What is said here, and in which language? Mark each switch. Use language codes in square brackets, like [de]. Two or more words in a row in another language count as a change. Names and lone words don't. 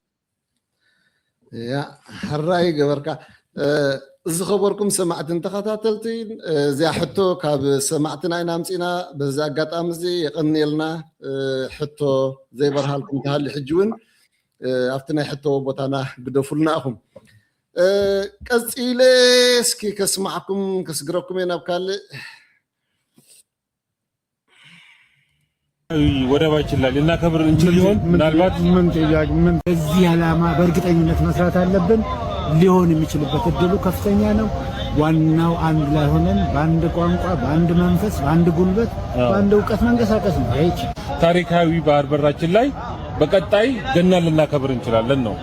[ti] ያ ሕራይ ገበርካ እዚ ኸበርኩም ሰማዕትን ተኸታተልትን እዚኣ ሕቶ ካብ ሰማዕትና ኢና ኣምፂና በዚ ኣጋጣሚ እዚ የቐኒልና ሕቶ ዘይበርሃልኩም ተሃሊ ሕጂ እውን ኣብቲ ናይ ሕቶ ቦታና ግደፉልና ኢኹም ቀጽኢለ እስኪ ከስማዕኩም ከስግረኩም ናብ ካልእ [am] ወደባችን ላይ ልናከብር እንችል ይሆን? ምናልባት ምን በዚህ ዓላማ በእርግጠኝነት መስራት አለብን። ሊሆን የሚችልበት እድሉ ከፍተኛ ነው። ዋናው አንድ ላይ ሆነን በአንድ ቋንቋ፣ በአንድ መንፈስ፣ በአንድ ጉልበት፣ በአንድ እውቀት መንቀሳቀስ ነው። ይሄ ታሪካዊ ባህር በራችን ላይ በቀጣይ ገና ልናከብር እንችላለን ነው።